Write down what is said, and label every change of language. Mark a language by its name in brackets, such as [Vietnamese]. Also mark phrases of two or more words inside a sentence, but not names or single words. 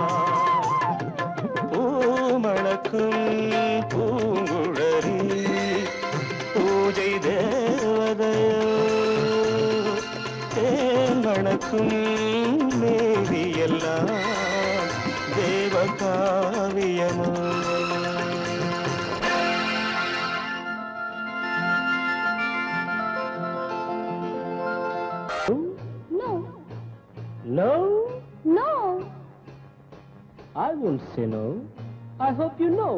[Tamil] பூமணக்கும் பூங்குழலி பூஜை தேவதையோ, தேன் மணக்கும் மேவி எல்லாம் தேவ காவியமோ. [English] No. No? No. I won't say no. I hope you know.